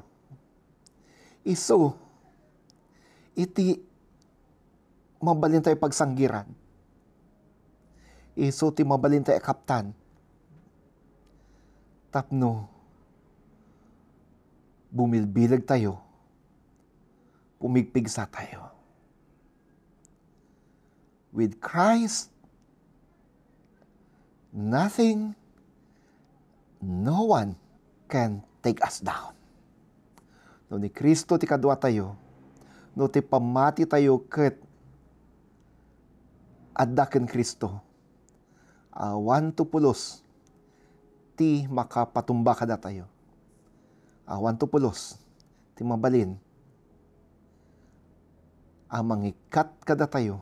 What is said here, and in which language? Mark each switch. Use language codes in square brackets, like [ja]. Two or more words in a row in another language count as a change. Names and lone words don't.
[ilo] Isu, iti mabalin tayo pagsanggiran. Isu, ti mabalin tayo kaptan. Tapno, bumilbilag tayo. Pumigpigsa tayo. [en] With Christ, nothing, no one can take us down. [ilo] No ni Kristo ti kadwa tayo, no ti pamati tayo ket adda ken Kristo. Awan to pulos ti makapatumba kada tayo. Awan to pulos ti mabalin a mangikat kada tayo.